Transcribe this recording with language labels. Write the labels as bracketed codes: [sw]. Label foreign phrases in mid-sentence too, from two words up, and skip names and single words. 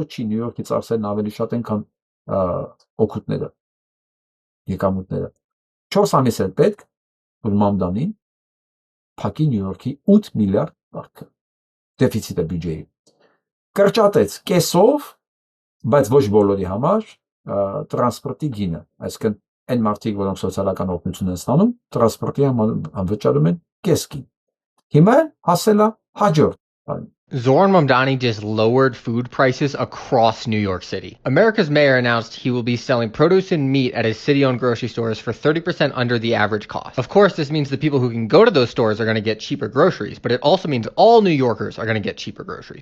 [hy] չի Նյու Յորքի ծախսերն ավելի շատ են, քան օգուտները, եկամուտները։ 4 ամիս էր պետք, որ Մամդանին փակի Նյու Յորքի 8 միլիարդ վարկը դեֆիցիտը բյուջեի։ Կրճատեց կեսով, բայց ոչ բոլորի համար տրանսպորտի գինը, այսինքն այն մարդիկ, որոնք սոցիալական օգնություն են ստանում, տրանսպորտի համար վճարում են կեսկին։ Հիմա հասել է հաջորդ բան։ [en] Zoran Mamdani just lowered food prices across New York City. America's mayor announced he will be selling produce and meat at his city-owned grocery stores for 30% under the average cost. Of course, this means the people who can go to those stores are going to get cheaper groceries, but it also means all New Yorkers are going to get cheaper groceries.